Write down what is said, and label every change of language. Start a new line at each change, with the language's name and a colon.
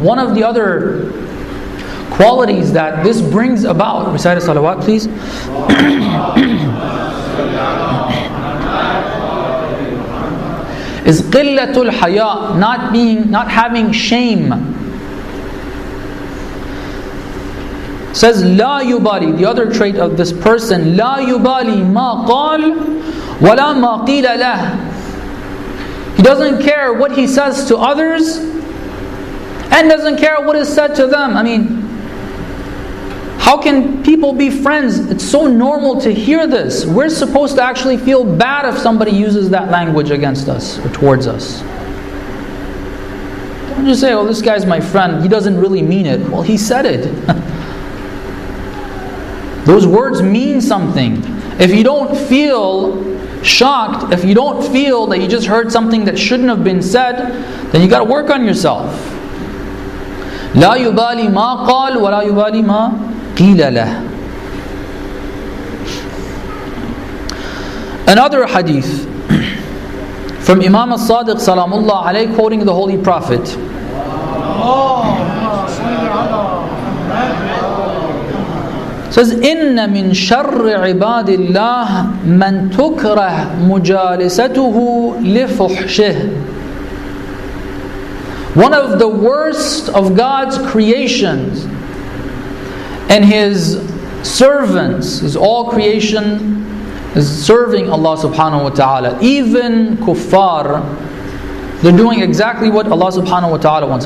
English: One of the other qualities that this brings about, recite a salawat please. Is
Arabic: قِلَّةُ الْحَيَاء,
English: not having shame.
Arabic: Says لا يبالي,
English: the other trait of this person,
Arabic: لا يبالي ما قال ولا ما قيل له.
English: He doesn't care what he says to others and doesn't care what is said to them. I mean, how can people be friends? It's so normal to hear this. We're supposed to actually feel bad if somebody uses that language against us or towards us. Don't just say, oh, this guy's my friend, he doesn't really mean it. Well, he said it. Those words mean something. If you don't feel shocked, if you don't feel that you just heard something that shouldn't have been said, then you got to work on yourself.
Arabic: لا يبالي ما قال ولا يبالي ما قيل له.
English: Another hadith from Imam al-Sadiq salamullah alayhi, quoting the Holy Prophet.
Arabic: Says, إِنَّ مِنْ شَرِّ عِبَادِ اللَّهِ مَنْ تُكْرَهْ مُجَالِسَتُهُ لِفُحْشِهِ.
English: One of the worst of God's creations and His servants, His all creation is serving Allah subhanahu wa ta'ala. Even kuffar, they're doing exactly what Allah subhanahu wa ta'ala wants.